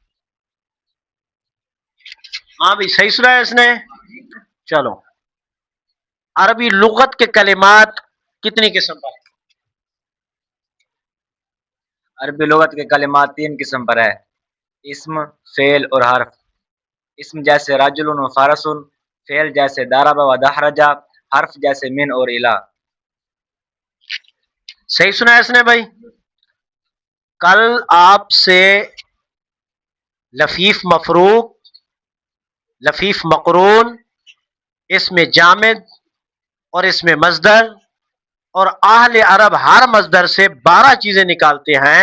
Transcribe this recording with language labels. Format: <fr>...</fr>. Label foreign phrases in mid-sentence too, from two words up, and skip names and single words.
<ur>ہاں بھی صحیح سنا ہے اس نے. چلو عربی لغت کے کلمات کتنی قسم پر ہیں؟ عربی لغت کے کلمات تین قسم پر ہے: اسم، فعل اور حرف. اسم جیسے</ur> <ar>رجل و فارس،</ar> <ur>فعل جیسے</ur> <ar>ضرب و دحرج،</ar> <ur>حرف جیسے من اور الی. صحیح سنا ہے اس نے بھائی؟ کل آپ سے لفیف مفروق، لفیف مقرون، اسم جامد اور اسم مصدر اور اہل عرب ہر مصدر سے 12 چیزیں نکالتے ہیں.</ur>